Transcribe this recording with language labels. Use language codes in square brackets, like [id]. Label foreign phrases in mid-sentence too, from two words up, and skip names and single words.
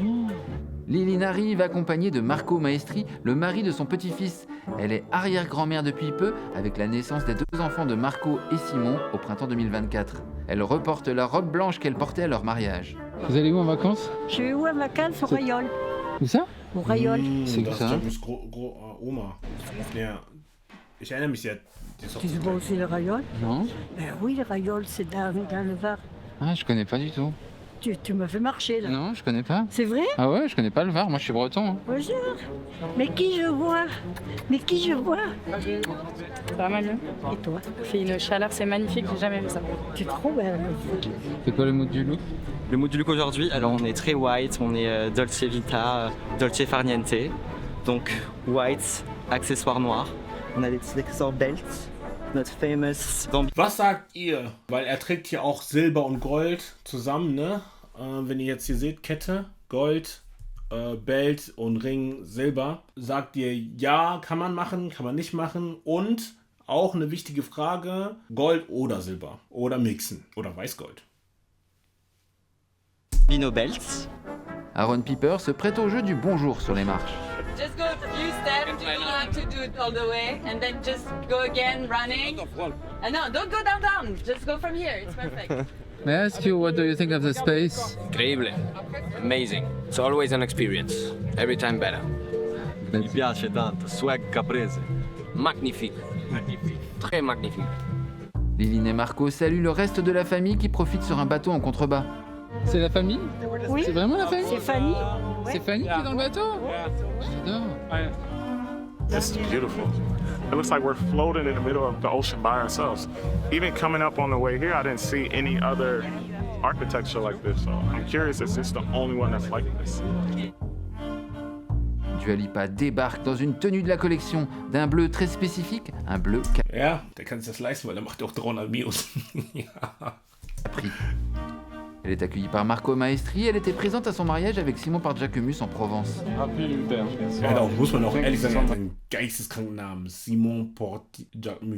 [fr] Liline arrive accompagnée de Marco Maestri, le mari de son petit-fils. Elle est arrière-grand-mère depuis peu, avec la naissance des 2 enfants de Marco et Simon au printemps 2024. Elle reporte la robe blanche qu'elle portait à leur mariage. Vous allez où en vacances? Je vais où à vacances? Au Rayol. Où ça? Au Rayol. C'est [de] das [fr] ça. [de] ist Jacquemus Oma. Ja, ich erinnere mich, [fr] Tu vois aussi le Rayol? Non. Ben oui, le Rayol, c'est dans le Var. Ah, je connais pas du tout. Tu m'as fait marcher, là. Non, je connais pas. C'est vrai? Ah ouais, je connais pas le Var, moi je suis breton. Hein. Bonjour. Mais qui je vois? Mais qui je vois? Ça va mal mieux? Et toi? Il fait une chaleur, c'est magnifique, j'ai jamais vu ça. Tu es trop belle. C'est quoi le mot du loup? Le mood du look aujourd'hui, alors on est très white, on est [it] Dolce Vita, Dolce Farniente. [fr] Donc white, accessoires noirs. On a des petits accessoires belts. Notre famous [de] Was sagt ihr? Weil er trägt hier auch Silber und Gold zusammen, ne? Wenn ihr jetzt hier seht, Kette, Gold, Belt und Ring, Silber. Sagt ihr, ja, kann man machen, kann man nicht machen. Und auch eine wichtige Frage, Gold oder Silber. Oder mixen. Oder Weißgold. [en] Bino belts. [fr] Aaron Piper se prête au jeu du bonjour sur les marches. [en] Just go a few steps. You don't have to do it all the way, and then just go again running. No, don't go down. Just go from here. It's perfect. May I ask you, what do you think of the space? [it] Incredibile. Amazing. [en] It's always an experience. Every time better. [it] Mi piace tanto, swag caprese. [fr] Magnifique. Très magnifique. Liline et Marco saluent le reste de la famille qui profite sur un bateau en contrebas. C'est la famille? Oui. C'est vraiment la famille? C'est Fanny. C'est Fanny qui est dans le bateau? J'adore. [en] It's beautiful. It looks like we're floating in the middle of the ocean by ourselves. Even coming up on the way here, I didn't see any other architecture like this. So I'm curious, is this the only one that's like this? [fr] Dua Lipa débarque dans une tenue de la collection d'un bleu très spécifique, un bleu [de] Ja, der kann sich das leisten, weil der macht ja auch 300 Minus. Ja. [fr] Capri. Elle est accueillie par Marco Maestri, elle était présente à son mariage avec Simon Parjakemus en Provence. [de] Ja, da muss man auch ehrlich sagen, einen geisteskranken Namen. Simon Parjakemus.